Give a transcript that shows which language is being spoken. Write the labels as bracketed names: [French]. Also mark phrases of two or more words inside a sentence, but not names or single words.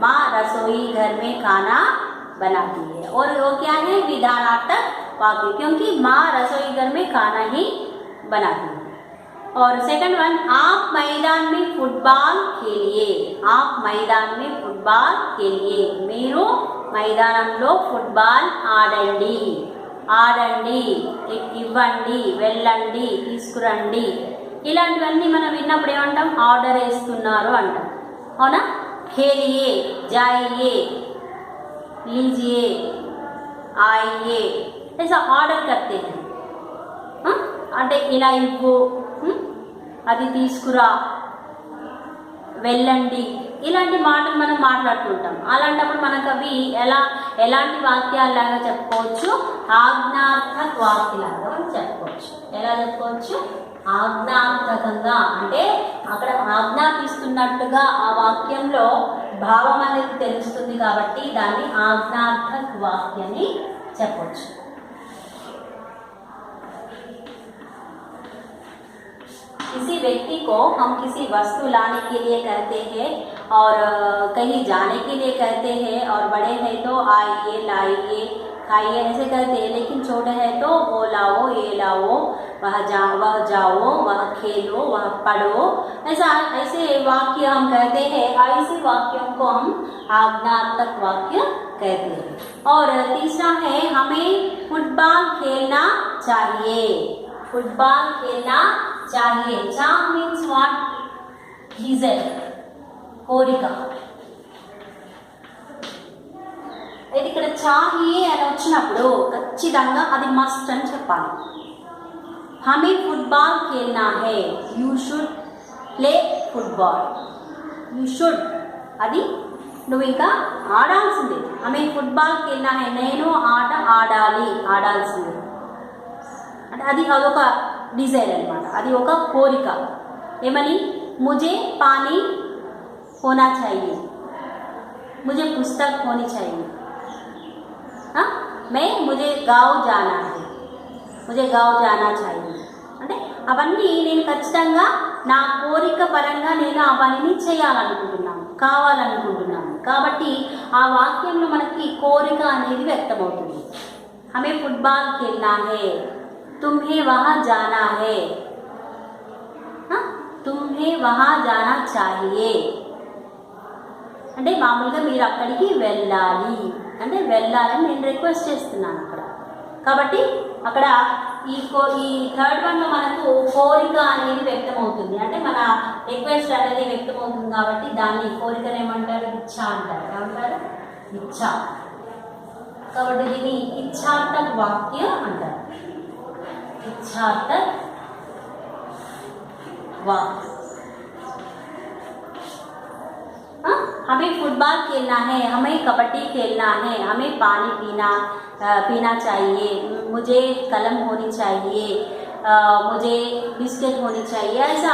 [Hindi] माँ रसोई घर में खाना बनाती है। और वो क्या है? विधानार्थक वाक्य, क्योंकि माँ रसोई घर में खाना ही बनाती है। और [English] second one, [Hindi] आप मैदान में फुटबॉल खेलिए। आप मैदान में फुटबॉल खेलिए। [Telugu] మీరు మైదానంలో ఫుట్బాల్ ఆడండి. ఆడండి, ఇవ్వండి, వెళ్ళండి, తీసుకురండి. ఇలాంటివన్నీ మనం విన్నప్పుడు ఏమంటాం? ఆర్డర్ వేస్తున్నారు అంటాం. అవునా? [Hindi] खेलिए, जाइए, लीजिए, आइए, ऐसा ऑर्डर करते हैं। [Telugu] అంటే ఇలా ఇవ్వు, అది తీసుకురా, వెళ్ళండి, ఇలాంటి మాటలు మనం మాట్లాడుతుంటాం. అలాంటప్పుడు మనకు అవి ఎలాంటి వాక్యాలాగా చెప్పుకోవచ్చు? ఆజ్ఞార్థక వాక్యాలాగా మనం చెప్పుకోవచ్చు. ఎలా చెప్పుకోవచ్చు? ఆజ్ఞార్థకంగా, అంటే అక్కడ ఆజ్ఞాపిస్తున్నట్టుగా ఆ వాక్యంలో భావం అనేది తెలుస్తుంది కాబట్టి దాన్ని ఆజ్ఞార్థక వాక్యాన్ని చెప్పవచ్చు. [Hindi] किसी व्यक्ति को हम किसी वस्तु लाने के लिए कहते हैं और कहीं जाने के लिए कहते हैं, और बड़े हैं तो आइए, लाइए, खाइए ऐसे कहते हैं। लेकिन छोटे हैं तो वो लाओ, ये लाओ, वह जाओ, वह खेलो, वह पढ़ो, ऐसे वाक्य हम कहते हैं। ऐसे वाक्यों को हम आज्ञार्थक वाक्य कहते हैं। और तीसरा है हमें फुटबॉल खेलना चाहिए। फुटबॉल खेलना चाहिए। चाह [English] means what? [Hindi] डिजायर, [Telugu] కోరిక. అయితే ఇక్కడ चाहिए అని వచ్చినప్పుడు ఖచ్చితంగా అది మస్ట్ అని చెప్పాలి. [Hindi] हमें फुटबॉल खेलना है. [English] you should play football. you should, [Telugu] అది నువ్వు ఇంకా ఆడాల్సిందే. [Hindi] हमें फुटबॉल खेलना है, [Telugu] నేను ఆట ఆడాలి, ఆడాల్సిందే. అంటే అదొక డిజైర్ అనమాట. అది ఒక కోరిక. ఏమని? [Hindi] मुझे पानी होना चाहिए, मुझे पुस्तक होनी चाहिए. मुझे गाँव जाना है, मुझे गाँव जाना चाहिए. [Telugu] అంటే అవన్నీ నేను ఖచ్చితంగా నా కోరిక పరంగా నేను ఆ పనిని చేయాలనుకుంటున్నాను, కావాలనుకుంటున్నాను. కాబట్టి ఆ వాక్యంలో మనకి కోరిక అనేది వ్యక్తమవుతుంది. [Hindi] हमें फुटबॉल खेलना है, तुम्हें वहाँ जाना है, तुम्हें वहाँ जाना चाहिए. [Telugu] అంటే మామూలుగా మీరు అక్కడికి వెళ్ళాలి, అంటే వెళ్ళాలని నేను రిక్వెస్ట్ చేస్తున్నాను అక్కడ. కాబట్టి అక్కడ ఈ [English] third one [Telugu] మనకు కోరిక అనేది వ్యక్తమవుతుంది. అంటే మన రిక్వెస్ట్ అనేది వ్యక్తమవుతుంది కాబట్టి దాన్ని కోరికను ఏమంటారు? ఇచ్చ అంటారు. ఏమంటారు? ఇచ్చ. కాబట్టి దీన్ని ఇచ్ఛార్థక వాక్య అంటారు. [Hindi] ఇచ్ఛార్థక वाक्य. हमें फुटबॉल खेलना है, हमें कबड्डी खेलना है, हमें पानी पीना चाहिए, मुझे कलम होनी चाहिए, मुझे बिस्किट होनी चाहिए, ऐसा।